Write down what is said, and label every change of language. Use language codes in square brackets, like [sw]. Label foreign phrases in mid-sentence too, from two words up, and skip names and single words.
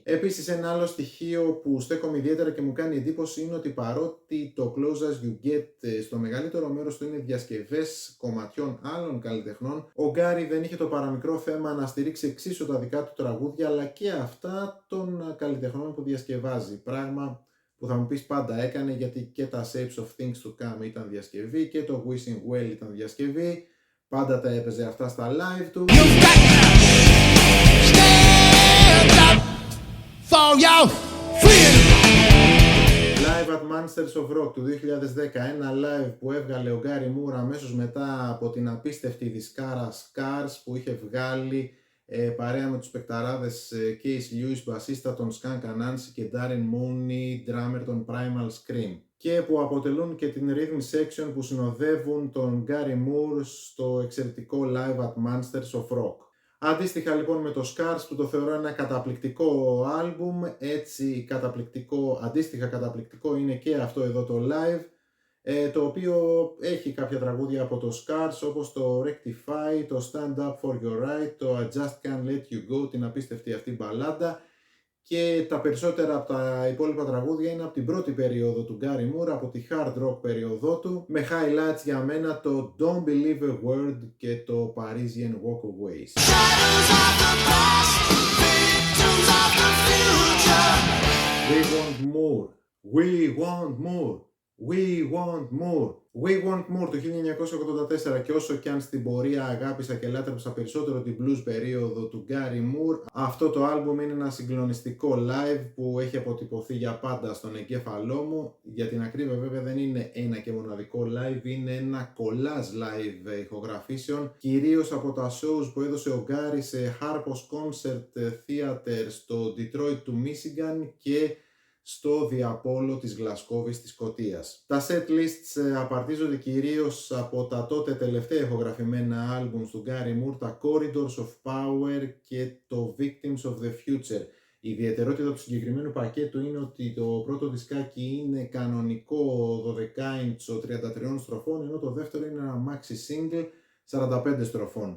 [el] Επίσης ένα άλλο στοιχείο που στέκομαι ιδιαίτερα και μου κάνει εντύπωση είναι ότι παρότι το Close As You Get στο μεγαλύτερο μέρος του είναι διασκευές κομματιών άλλων καλλιτεχνών, ο Γκάρι δεν είχε το παραμικρό θέμα να στηρίξει εξίσου τα δικά του τραγούδια αλλά και αυτά των καλλιτεχνών που διασκευάζει. Πράγμα που θα μου πεις πάντα έκανε, γιατί και τα Shapes of Things to Come ήταν διασκευή και το Wishing Well ήταν διασκευή. Πάντα τα έπαιζε αυτά στα live του. Live at Monsters of Rock του 2010, ένα live που έβγαλε ο Γκάρι Moore αμέσως μετά από την απίστευτη δισκάρα Scars που είχε βγάλει παρέα με τους παικταράδες Case Lewis, μπασίστα των Skunk Anansi και Darren Mooney, drummer των Primal Scream, και που αποτελούν και την [en] rhythm section [el] που συνοδεύουν τον Γκάρι Moore στο εξαιρετικό Live at Monsters of Rock. Αντίστοιχα λοιπόν με το Scars που το θεωρώ ένα καταπληκτικό άλμπουμ, έτσι αντίστοιχα καταπληκτικό είναι και αυτό εδώ το live, το οποίο έχει κάποια τραγούδια από το Scars όπως το Rectify, το Stand Up For Your Right, το I Just Can't Let You Go, την απίστευτη αυτή μπαλάντα, και τα περισσότερα από τα υπόλοιπα τραγούδια είναι από την πρώτη περίοδο του Γκάρι Moore, από τη [en] hard rock [el] περίοδό του, με highlights για μένα το Don't Believe a Word και το Parisian Walkaways. [en] We want more, we want more, we want more. [el] We Want More του 1984, και όσο κι αν στην πορεία αγάπησα και λάτρεψα περισσότερο την blues περίοδο του Γκάρι Moore, αυτό το άλμπουμ είναι ένα συγκλονιστικό live που έχει αποτυπωθεί για πάντα στον εγκέφαλό μου. Για την ακρίβεια βέβαια δεν είναι ένα και μοναδικό live, είναι ένα [en] collage live [el] ηχογραφήσεων, κυρίως από τα shows που έδωσε ο Γκάρι σε Harpo's Concert Theater στο Detroit του Michigan και στο Διαπόλο της Γλασκόβης της Σκωτίας. Τα [en] set lists [el] απαρτίζονται κυρίως από τα τότε τελευταία ηχογραφημένα άλμπουμς του Γκάρι Moore, τα Corridors of Power και το Victims of the Future. Η ιδιαιτερότητα του συγκεκριμένου πακέτου είναι ότι το πρώτο δισκάκι είναι κανονικό 12 inch 33 στροφών, ενώ το δεύτερο είναι ένα [en] maxi single [el] 45 στροφών.